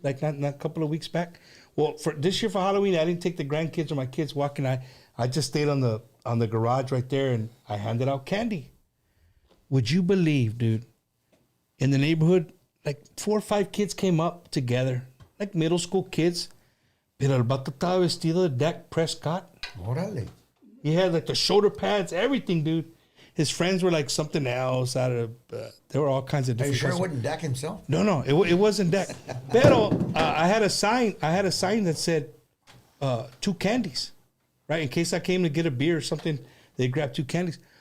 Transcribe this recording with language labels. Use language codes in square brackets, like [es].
[en] Like not a couple of weeks back. Well, for this year for Halloween, I didn't take the grandkids or my kids walking. I just stayed on the garage right there and I handed out candy. Would you believe, dude? In the neighborhood, like 4 or 5 kids came up together, like middle school kids. [es] Pero el vato estaba vestido de Dak Prescott. Órale. [en] He had like the shoulder pads, everything, dude. His friends were like something else out of. There were all kinds of Are you different. sure it wasn't Dak himself? No, it wasn't Dak. [es] Pero [en] I had a sign. That said 2 candies, right? In case I came to get a beer or something, they grabbed 2 candies.